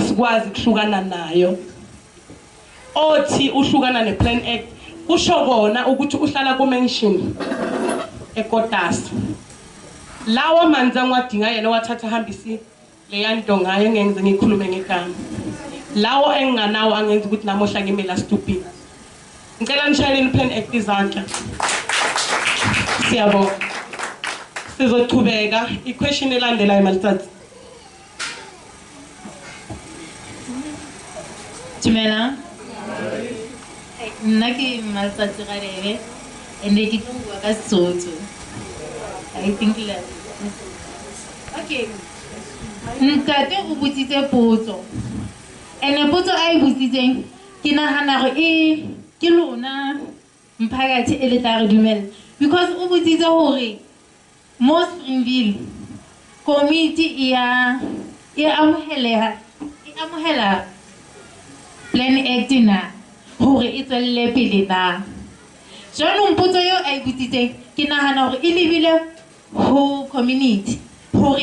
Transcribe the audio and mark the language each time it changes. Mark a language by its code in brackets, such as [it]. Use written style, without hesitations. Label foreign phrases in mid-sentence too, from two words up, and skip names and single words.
[zu] sikwazi kuhlukana nayo othi uhlukana ne-Plan Act kusho kona ukuthi uhlala ku-mansion eKotasi lawa manzi angiwadinga yena wathatha hambisi leya nto ngayo ngenze ngikhulume ngegama lawo enginganawo angenza ukuthi namuhla ngimela stupid ngicela nishayeleni i-Plan Act izandla siyabonga sizochubeka i-question elandelayo Malitsatsi [st] Tumela nna ke Malitsatsi Garebe ene ke tlo bua ka Sesotho [en] I think like okay [st] ntate o botsitse potso ene potso a e botsitseng ke nagana gore ke lona mphakathi e le tla re dumela because o botsitse gore mo Springville committee e amohela Plan Act na gore e tswelle pele na jwanong potso yo a e botsitseng ke nagana gore e lebile ho community gore